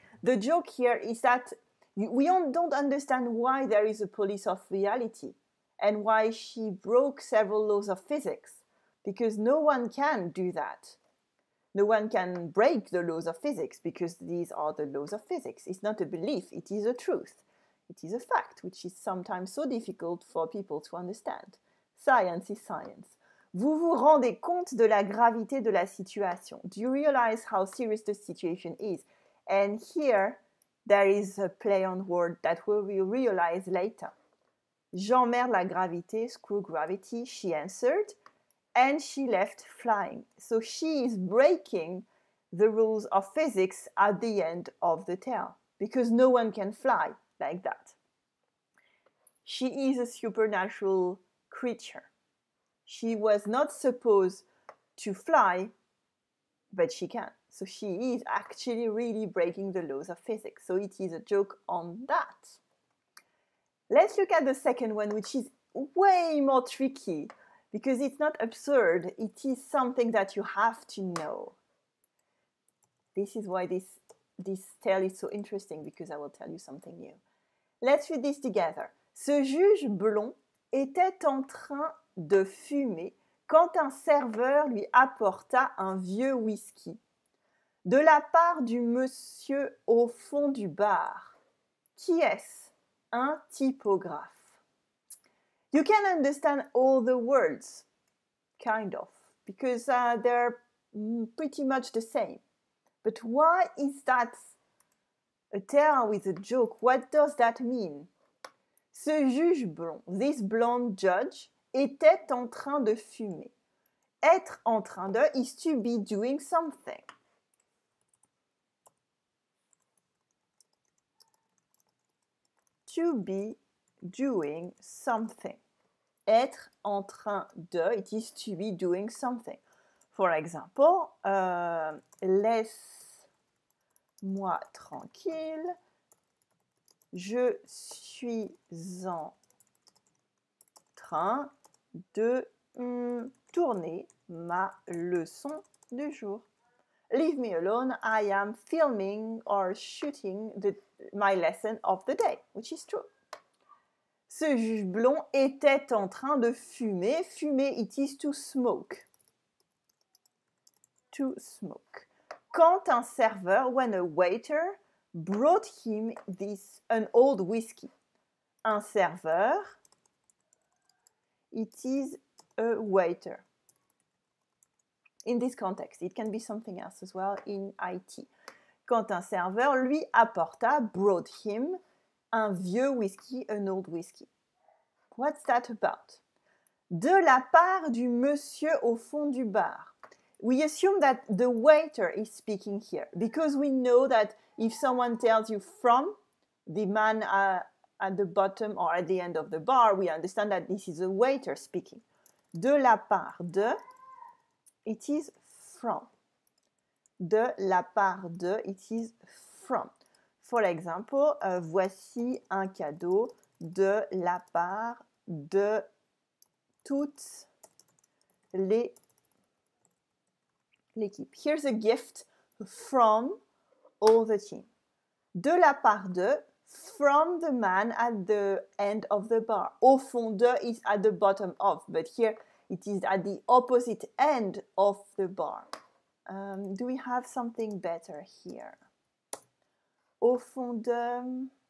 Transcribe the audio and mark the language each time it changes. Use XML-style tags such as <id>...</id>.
<en>The joke here is that we don't understand why there is a police of reality and why she broke several laws of physics, because no one can do that. No one can break the laws of physics because these are the laws of physics. It's not a belief, it is a truth. It is a fact, which is sometimes so difficult for people to understand. Science is science.</en> <fr>Vous vous rendez compte de la gravité de la situation.</fr> <en>Do you realize how serious the situation is? And here, there is a play on word that we will realize later.</en> <fr>J'emmerde la gravité,</fr> <en>screw gravity, she answered, and she left flying. So she is breaking the rules of physics at the end of the tale, because no one can fly like that. She is a supernatural creature. She was not supposed to fly, but she can. So she is actually really breaking the laws of physics. So it is a joke on that. Let's look at the second one, which is way more tricky because it's not absurd. It is something that you have to know. This is why this tale is so interesting, because I will tell you something new. Let's read this together.</en> <fr>Ce juge blond était en train de fumer quand un serveur lui apporta un vieux whisky de la part du monsieur au fond du bar. Qui est-ce? Un typographe.</fr> <en>You can understand all the words, kind of, because they're pretty much the same. But why is that a tale with a joke? What does that mean?</en> <fr>Ce juge blond,</fr> <en>this blonde judge,</en> <fr>était en train de fumer. Être en train de</fr> <en>is to be doing something. To be doing something.</en> <fr>Être en train de,</fr> <en>it is to be doing something. For example,</en> <fr>laisse-moi tranquille. Je suis en train de tourner ma leçon du jour.</fr> <en>Leave me alone, I am filming or shooting my lesson of the day, which is true.</en> <fr>Ce juge blond était en train de fumer.</fr> <en>Fumer, it is to smoke. To smoke.</en> <fr>Quand un serveur,</fr> <en>when a waiter, brought him an old whiskey.</en> <fr>Un serveur,</fr> <en>it is a waiter. In this context, it can be something else as well in IT.</en> <fr>Quand un serveur lui apporta,</fr> <en>brought him,</en> <fr>un vieux whisky,</fr> <en>an old whiskey. What's that about?</en> <fr>De la part du monsieur au fond du bar.</fr> <en>We assume that the waiter is speaking here because we know that if someone tells you from, the man at the bottom or at the end of the bar, we understand that this is a waiter speaking.</en> <fr>De la part de,</fr> <en>it is from.</en> <fr>De la part de,</fr> <en>it is from. For example,</en> <fr>voici un cadeau de la part de toute l'équipe.</fr> <en>Here's a gift from all the team.</en> <fr>De la part de,</fr> <en>from the man at the end of the bar.</en> <fr>Au fond de</fr> <en>is at the bottom of, but here it is at the opposite end of the bar. Do we have something better here?</en> <fr>Au fond de...</fr>